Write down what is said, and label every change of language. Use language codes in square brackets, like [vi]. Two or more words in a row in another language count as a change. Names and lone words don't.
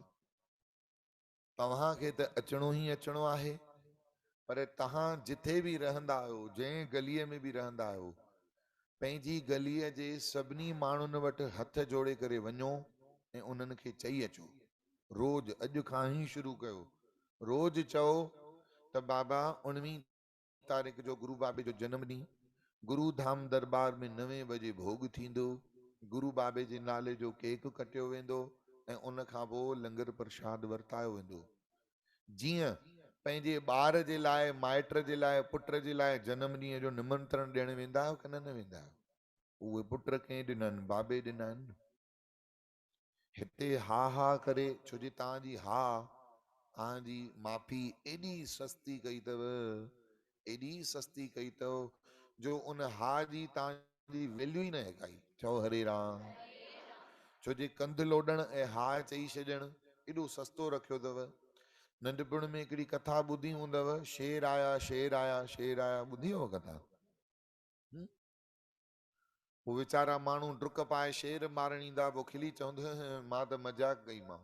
[sd] तव्हांखे त अचणो ई अचणो आहे, पर तव्हां जिथे बि रहंदा आहियो, जंहिं गलीअ में बि रहंदा आहियो, पंहिंजी गलीअ जे सभिनी माण्हुनि वटि हथ जोड़े करे वञो ऐं उन्हनि खे चई अचो, रोज अॼु खां ई शुरू कयो, रोज चओ त बाबा 19 तारीख़ जो गुरु बाबे जो जन्म ॾींहुं गुरु धाम दरबार में 9 बजे भोग थींदो, गुरु बाबे जे नाले जो केक कटियो वेंदो ऐं उन खां पोइ लंगर प्रसाद वरतायो वेंदो। जीअं पंहिंजे ॿार जे लाइ, माइट जे लाइ, पुट जे लाइ जन्म ॾींहं जो निमंत्रण ॾियण वेंदा आहियो कि न वेंदा आहियो? उहे पुट कंहिं ॾिना आहिनि? बाबे ॾिना आहिनि। हिते हा हा करे, छो जी तव्हांजी हा, तव्हांजी माफ़ी एॾी सस्ती कई अथव, एॾी सस्ती कई अथव जो उन हा जी तव्हांजी वैल्यू ई न आहे काई। चओ हरे राम। छो जे कंध लोॾण ऐं हा चई छॾण एॾो सस्तो रखियो अथव। नंढपण में हिकिड़ी कथा ॿुधी हूंदव, शेर आया शेर आया शेर आया, ॿुधी हो कथा? वो वीचारा माण्हू डुक पाए शेर मारण ईंदा, पोइ खिली चवंदो मां त मजाक कई मां।